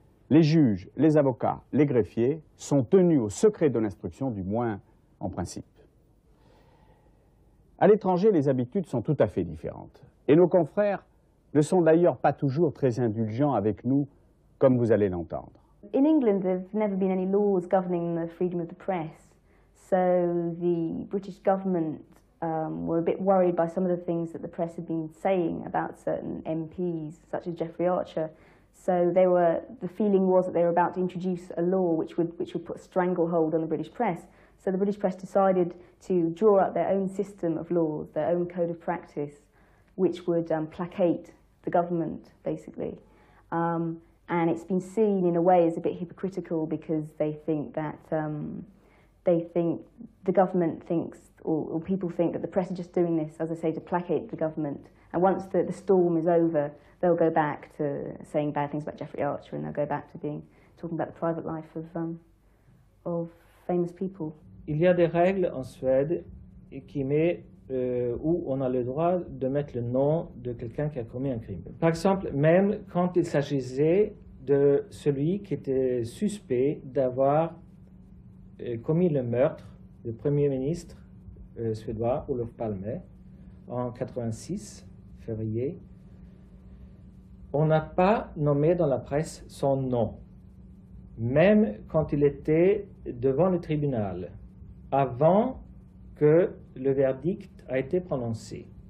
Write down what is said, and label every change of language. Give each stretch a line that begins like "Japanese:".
French: Les juges, les avocats, les greffiers sont tenus au secret de l'instruction, du moins en principe. À l'étranger, les habitudes sont tout à fait différentes. Et nos confrères ne sont d'ailleurs pas toujours très indulgents avec nous, comme vous allez l'entendre.
English: In England, there've never been any laws governing the freedom of the press. So the British government were a bit worried by some of the things that the press had been saying about certain MPs, such as Geoffrey Archer. So the feeling was that they were about to introduce a law which would put a stranglehold on the British press. So the British press decided to draw up their own system of laws, their own code of practice, which would placate the government, basically. And it's been seen in a way as a bit hypocritical because they think that the government thinks, or people think that the press are just doing this, as I say, to placate the government. And once the storm is over, they'll go back to saying bad things about Jeffrey Archer, and they'll go back to talking about the private life of famous people.
French: Il y a des règles en Suède qui où on a le droit de mettre le nom de quelqu'un qui a commis un crime. Par exemple, même quand il s'agissait de celui qui était suspect d'avoir commis le meurtre du Premier ministre suédois, Olof Palme, en 86, février, on n'a pas nommé dans la presse son nom, même quand il était devant le tribunal, avant que le verdict a été prononcé.